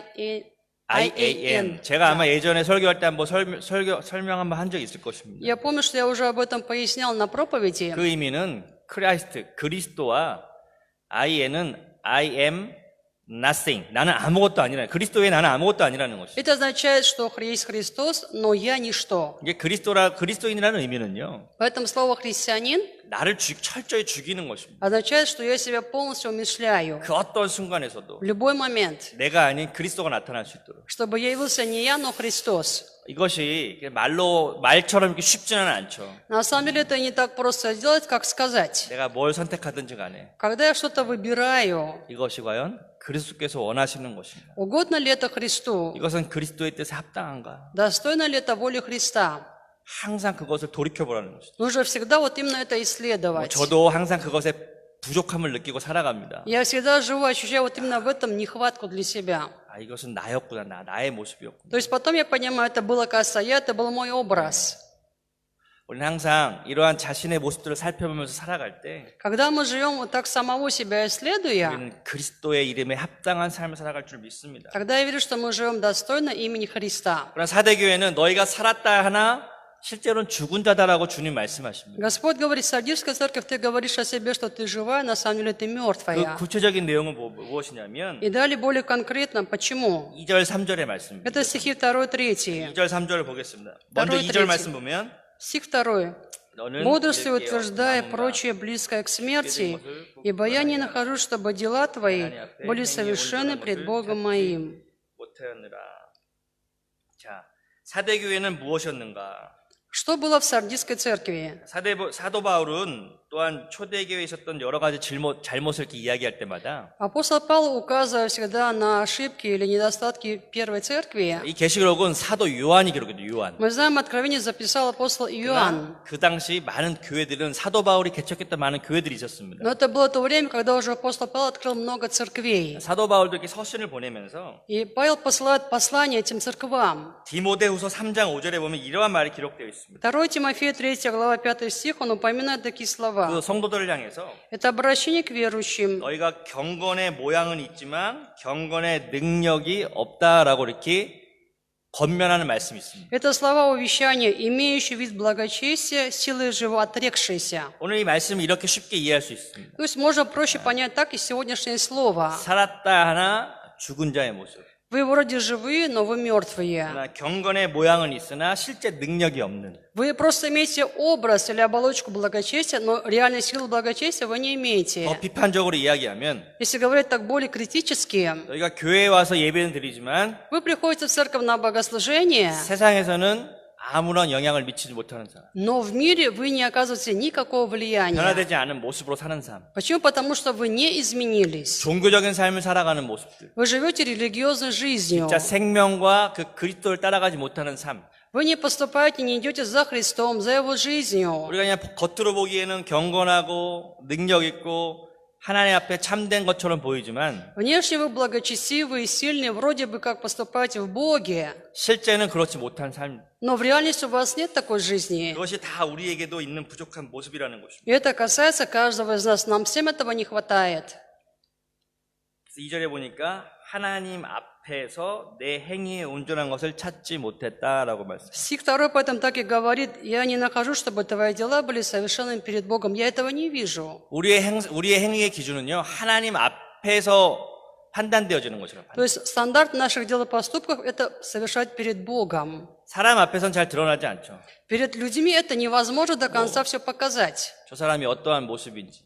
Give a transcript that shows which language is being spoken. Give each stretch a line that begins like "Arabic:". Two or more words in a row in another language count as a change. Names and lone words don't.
English: IAN.
Korean: 제가 아마 예전에 설교할 때 한번 설명 한번 한 적이 있을 것입니다.
Russian: Я помню, что я уже об этом пояснял на проповеди.
Korean: 그 의미는 크라이스트, 그리스도와 IN은
English: I am nothing.
Korean: 나는 아무것도 아니라 그리스도에 나는 아무것도 아니라는 것이죠.
Russian: Это означает, что есть Христос, но я ничто.
Korean: 이게 그리스도인이라는 의미는요.
Russian: Поэтому слово «христианин»
Korean: 나를 철저히 죽이는 것입니다.
Russian: означает, что я себя полностью умерщвляю
Korean: 그 어떤 순간에서도
Russian: в любой момент,
Korean: 내가 아닌 그리스도가 나타날 수 있도록.
Russian: чтобы явился не я, но Христос.
Korean: 이것이 말처럼 이렇게 쉽지는 않죠.
Russian: На самом деле это не так просто сделать, как сказать.
Korean: 내가 뭘 선택하든지 간에
Russian: Когда я что-то выбираю,
Korean: 이것이 과연 그리스도께서 원하시는 것인가?
Russian: угодно ли это Христу?
Korean: 이것은 그리스도의 뜻에 합당한가?
Russian: Достойно ли это воли Христа?
Korean: 항상 그것을 돌이켜보라는 것이죠.
Russian: Нужно всегда вот именно это исследовать.
Korean: 저도 항상 그것에 부족함을 느끼고 살아갑니다.
Russian: Я всегда живу, ощущаю вот именно в этом нехватку для себя.
Korean: 아, 이것은 나였구나, 나의 모습이었구나.
Russian: То есть потом я понимаю, это было касса я, это был мой образ.
Korean: 우리는 항상 이러한 자신의 모습들을 살펴보면서 살아갈 때
Russian: Когда мы живем вот так самого себя исследуя,
Korean: 우리는 그리스도의 이름에 합당한 삶을 살아갈 줄 믿습니다.
Russian: тогда я верю, что мы живем достойно имени Христа.
Korean: 그러나 사대교회는 너희가 살았다 하나 실제로는 죽은 자다라고 주님 말씀하십니다.
Russian: Господь говорит, Сардийская церковь, ты говоришь о себе, что ты живая, на самом деле ты
Korean: 그
Russian: мертвая.
Korean: 구체적인 내용은 무엇이냐면
Russian: И далее более конкретно, почему?
Korean: 2절 3절의 말씀입니다.
Russian: Это стихи 2, 3.
Korean: 2절 3절을 보겠습니다. 먼저
Russian: второй,
Korean: 2절
Russian: третий.
Korean: 말씀 보면
Russian: Стих 2.
Korean: 너는
Russian: «Бодрствуй,
Korean: 이렇게
Russian: утверждая
Korean: 남은가?
Russian: прочее близкое к смерти, ибо я не нахожу, чтобы дела твои были совершенны пред Богом моим».
Korean: 못하였느라. 자, 사대교회는 무엇이었는가?
Russian: Что было в Сардийской церкви?
Korean: 사도 바울은 또한 초대교회에 있었던 여러 가지 잘못을 이렇게 이야기할 때마다
Russian: Апостол Павел, указывая всегда на ошибки или недостатки первой церкви,
Korean: 이 계시록은 사도 요한이 기록해요. 요한.
Russian: мы знаем, откровение записал апостол Иоанн.
Korean: 그 당시 많은 교회들은 사도 바울이 개척했던 많은 교회들이 있었습니다.
Russian: Но это было то время, когда уже апостол Павел открыл много церквей.
Korean: 사도 바울도 이렇게 서신을 보내면서
Russian: И Павел посылает послание этим церквам.
Korean: 디모데후서 3장 5절에 보면 이러한 말이 기록되어 있습니다.
Russian: 2 Тимофея 3 глава 5 стих, он упоминает такие слова.
Korean: 그 성도들을 향해서
Russian: Это обращение к верующим.
Korean: 너희가 경건의 모양은 있지만 경건의 능력이 없다라고 이렇게 권면하는 말씀이 있습니다.
Russian: Это слова увещания, имеющие вид благочестия, силы живо отрекшиеся.
Korean: 오늘 이 말씀을 이렇게 쉽게 이해할 수 있습니다.
Russian: То есть можно проще понять так и сегодняшнее слово.
Korean: 살았다 하나 죽은 자의 모습.
Russian: Вы вроде живые, но вы мертвые.
Korean: 그러나 경건의 모양은 있으나 실제 능력이 없는.
Russian: Вы просто имеете образ или оболочку благочестия, но реальной силы благочестия вы не имеете.
Korean: 더 비판적으로 이야기하면
Russian: Если говорить так более критически,
Korean: 너희가 교회에 와서 예배는 드리지만
Russian: вы приходите в церковь на богослужение,
Korean: 세상에서는 아무런 영향을 미치지 못하는 사람.
Russian: но в мире вы не оказываете никакого влияния.
Korean: 변화되지 않은 모습으로 사는 삶.
Russian: Почему? Потому что вы не изменились.
Korean: 종교적인 삶을 살아가는 모습들.
Russian: Вы живете религиозной жизнью.
Korean: 진짜 생명과 그 그리스도를 따라가지 못하는 삶.
Russian: Вы не поступаете, не идете за Христом, за Его жизнью.
Korean: 우리가 그냥 겉으로 보기에는 경건하고 능력 있고 하나님 앞에 참된 것처럼 보이지만
Russian: Внешне вы благочестивые, сильные, вроде бы как поступаете в Боге,
Korean: 실제는 그렇지 못한 삶.
Russian: но в реальности у вас нет такой жизни.
Korean: 그것이 다 우리에게도 있는 부족한 모습이라는 것입니다.
Russian: И это касается каждого из нас. Нам всем этого не хватает.
Korean: 2절에 보니까 하나님 앞에서 내 행위에 온전한 것을 찾지 못했다라고 말씀합니다.
Russian: Стих 2 поэтому так и говорит: «Я не нахожу, чтобы твои дела были совершенными перед Богом». Я этого не вижу.
Korean: 우리의 행위의 기준은요, 하나님 앞에서 판단되어지는 것이라고.
Russian: То есть стандарт наших дел и поступков – это совершать перед Богом.
Korean: 사람 앞에서는 잘 드러나지 않죠.
Russian: Перед людьми это невозможно до конца все показать.
Korean: 저 사람이 어떠한 모습인지.